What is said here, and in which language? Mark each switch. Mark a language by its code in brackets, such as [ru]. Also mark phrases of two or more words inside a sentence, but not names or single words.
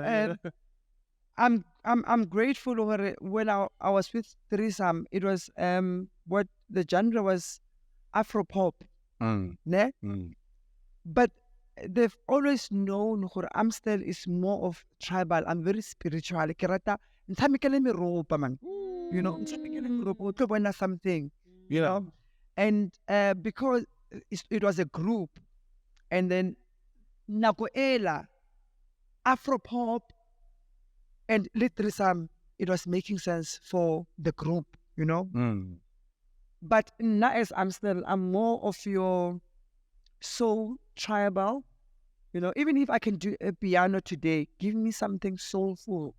[en] I'm grateful over it. When I was with threesome, it was what the genre was Afro-pop. Ne? But they've always known that Amstel is more of tribal. I'm very spiritual. [nso] Ke rata nthamekele meropa, man. Nthamekele meropa, o tlo bona something. [en] And because it was a group, and then [nso] nako ela [en] Afro-pop and threesome, it was making sense for the group, But now as Amstel, I'm more of your soul tribal. Even if I can do a piano today, give me something soulful.